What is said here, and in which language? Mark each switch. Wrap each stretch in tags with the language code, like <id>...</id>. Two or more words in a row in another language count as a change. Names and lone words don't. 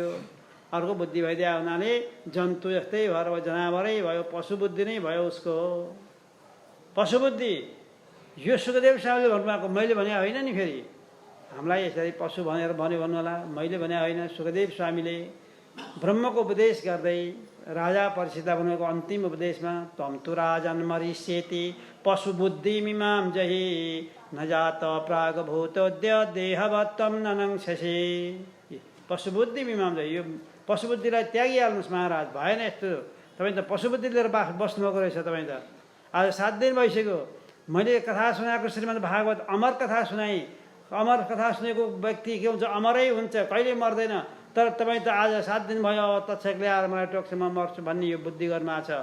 <ne>अर्को बुद्धि भइदियो हुनाले जन्तु जस्तै भएर जनावरै भयो, पशु बुद्धि नै भयो उसको। पशु बुद्धि यो सुखदेव स्वामीले भन्नुभएको, मैले भने होइन नि। फेरि हामीलाई यसरी पशु भनेर भन्नु होला, मैले भने होइन। सुखदेव स्वामीले ब्रह्मको उपदेश गर्दै राजा परीक्षितलाई भनेको अन्तिम उपदेशमा</ne> <sa>त्वं तु राजन् मरिष्यति पशु बुद्धि मिमां जहि न जात प्रागभूतोद्य देहवत्वं न नङ्क्षसि। पशु बुद्धि मिमां जहि,</sa> <ne>यो पशु बुद्धिलाई त्यागिहाल्नुहोस् महाराज, भएन यस्तो। तपाईँ त पशु बुद्धि लिएर बस्नुभएको रहेछ। तपाईँ त आज 7 दिन भइसक्यो मैले कथा सुनाएको, श्रीमद् भागवत अमर कथा सुनाएँ। अमर कथा सुनेको व्यक्ति के हुन्छ, अमरै हुन्छ, कहिले मर्दैन। तर तपाईँ त आज 7 दिन भयो तक्षकले आएर मलाई टोक्छ म मर्छु भन्ने यो बुद्धि गर्नुमा छ।</ne>